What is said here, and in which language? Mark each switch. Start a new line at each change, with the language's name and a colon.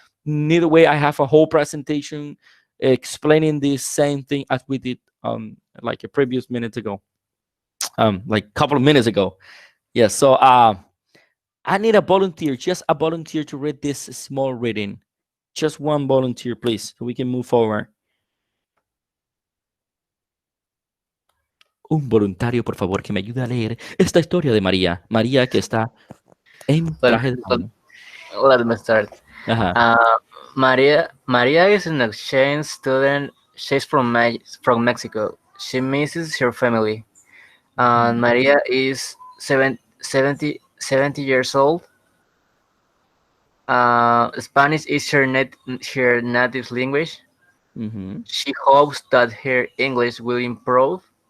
English: Neither way, I have a whole presentation explaining this same thing as we did like a previous minute ago, like a couple of minutes ago. Yes. So I need a volunteer, just a volunteer to read this small reading. Just one volunteer, please, so we can move forward.
Spanish: Un voluntario, por favor, que me ayude a leer esta historia de María. María que está en traje de baño.
English: Let me start. Maria is an exchange student. She's from Mexico. She misses her family. Maria is 70 years old. Spanish is her native language. She hopes that her English will improve.